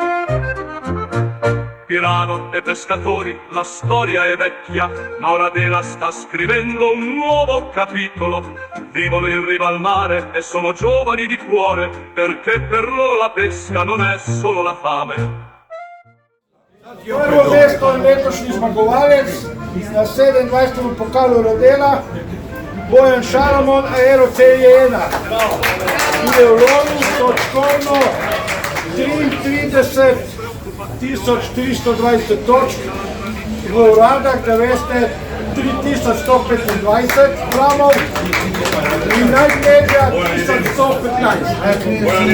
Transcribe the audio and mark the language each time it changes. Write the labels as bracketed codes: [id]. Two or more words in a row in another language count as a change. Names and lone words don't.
[it] Pirano e pescatori, la storia è vecchia, ma ora Dela sta scrivendo un nuovo capitolo. Vivono in riva al mare e sono giovani di cuore, perché per loro la pesca non è solo la fame. [sl] Prvo mesto je letošnji zmagovalec na 27. pokalu Rodela, Bojan Šalamon, Aero CJ1. In je ulovil točkovno 33.320 točk, v uradah, da veste, 3125 gramov in najtežja 1115.